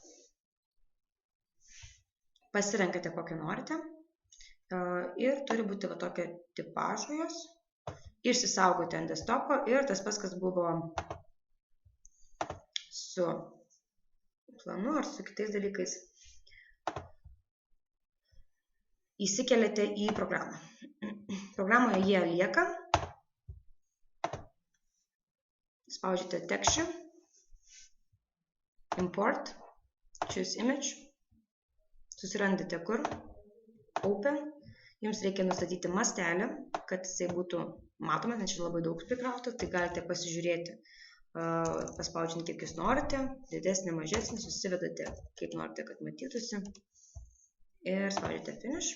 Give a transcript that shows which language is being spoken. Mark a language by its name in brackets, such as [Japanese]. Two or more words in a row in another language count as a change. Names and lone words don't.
[Lithuanian] pasirenkate kokią norite ir turi būti va tokio tipažo jos, išsisaugoti ant desktopo ir tas pats, kas buvo su planu ar su kitais dalykais, įsikeliate į programą. Programoje jie lieka. Spaudžiate [English] texture, import, choose image, [Lithuanian] susirandate kur, open. Jums reikia nustatyti mastelį, kad jisai būtų matomas, nes čia labai daug prikrauta, tai galite pasižiūrėti, paspaudžiant kiek jūs norite, didesnį, mažesnį, susivedate kaip norite, kad matytųsi ir spaudžiate finish.